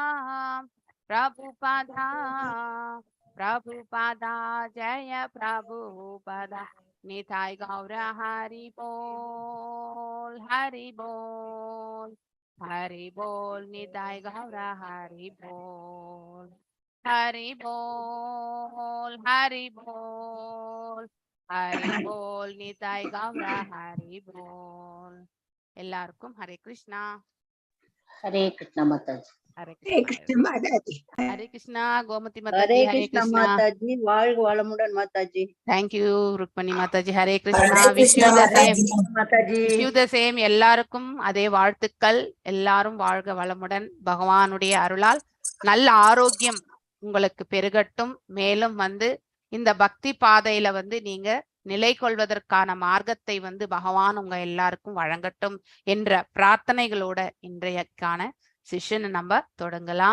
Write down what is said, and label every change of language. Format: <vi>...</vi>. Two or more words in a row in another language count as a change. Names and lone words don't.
<hi>जय प्रभुपदा निताय गौर हरि बोल निताय गौर हरि बोल निताय गौर हरि बोल</hi> <ta>எல்லாருக்கும் ஹரே கிருஷ்ணா.</ta> <hi>हरे कृष्ण माताजी. हरे कृष्ण माताजी. हरे कृष्णा गोमती हरे माताजी. हरे कृष्ण कृष्णा माताजी.</hi> <ta>வாழ்க வளமுடன் மாதாஜி.</ta> <en>thank you रुक्मणी</en> <hi>माताजी. हरे कृष्णा.</hi> <en>wish you the same.</en> <ta>எல்லாருக்கும் அதே வாழ்த்துக்கள். எல்லாரும் வாழ்க வளமுடன். பகவானுடைய அருளால் நல்ல ஆரோக்கியம் உங்களுக்கு பெருகட்டும். மேலும் இந்த பக்தி பாதையில நீங்க நிலை கொள்வதற்கான மார்க்கத்தை பகவான் உங்க எல்லாருக்கும் வழங்கட்டும் என்ற பிரார்த்தனைகளோட இன்றையக்கான செஷன் நம்ம தொடங்கலாம்.</ta>